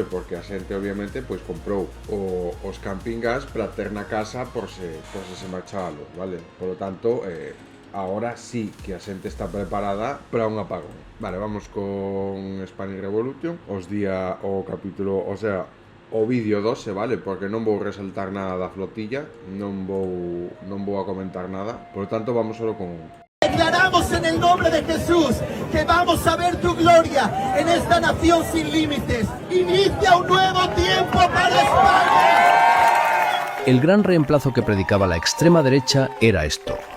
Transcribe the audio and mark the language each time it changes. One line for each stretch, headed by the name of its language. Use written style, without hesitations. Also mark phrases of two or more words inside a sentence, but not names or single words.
Galician: Porque a xente obviamente pois comprou os camping gas para ter na casa por se marchaba a luz, vale?
Spanish: Por lo tanto,
Galician: agora sí que a xente está preparada para un apagón. Vale, vamos con Spanish Revolution, o capítulo,
Spanish: o sea,
Galician: o vídeo 12, vale? Porque non vou resaltar nada da flotilla, non vou a comentar nada,
Spanish: por lo tanto
Galician: vamos solo con un.
Spanish: Declaramos en el nombre de Jesús que vamos a ver tu gloria en esta nación sin límites. Inicia un nuevo tiempo para España. El gran reemplazo que predicaba la extrema derecha era esto.